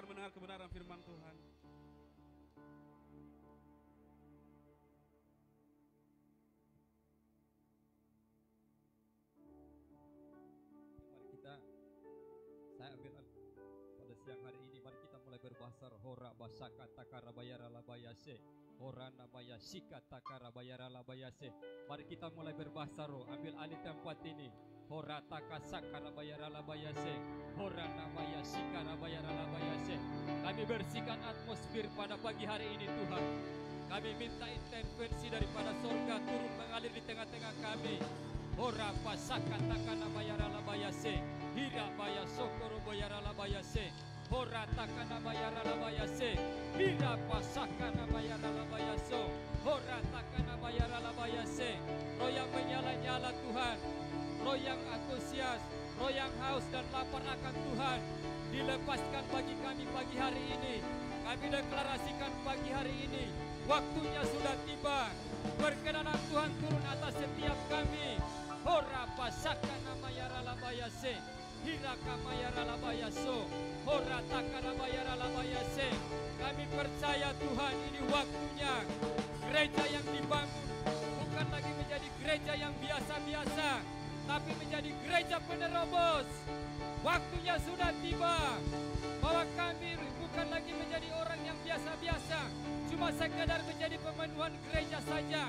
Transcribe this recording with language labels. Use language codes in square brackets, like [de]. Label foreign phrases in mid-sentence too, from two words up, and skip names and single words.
[id] kebenaran firman Tuhan. Mari kita, saya ambil pada siang hari ini, mari kita mulai berbahasa hora basaka takara bayara labayase, hora namaya shika takara bayara labayase. Mari kita mulai berbahasa roh, ambil alih tempat ini. Hora takasaka rabayara labayase, hora namaya shika rabayara labayase. Kami bersihkan atmosfer pada pagi hari ini Tuhan. Kami minta intervensi daripada sorga turun mengalir di tengah-tengah kami. Hora pasaka takana bayara labayase, hira baya sokoro bayara labayase, hora takana bayara labayase, hira pasaka bayara labayaso, hora takana bayara labayase. Roh yang menyala-nyala Tuhan, roh yang antusias, roh yang haus dan lapar akan Tuhan, dilepaskan bagi kami pagi hari ini. Kami deklarasikan pagi hari ini, waktunya sudah tiba. Berkenanan Tuhan turun atas setiap kami. Hora pasaka namayara labayase, hiraka mayara labayaso, hora takana mayara labayase. Kami percaya Tuhan, ini waktunya gereja yang dibangun bukan lagi menjadi gereja yang biasa-biasa, tapi menjadi gereja penerobos. Waktunya sudah tiba bahwa kami bukan lagi menjadi orang yang biasa-biasa, cuma sekedar menjadi pemenuhan gereja saja.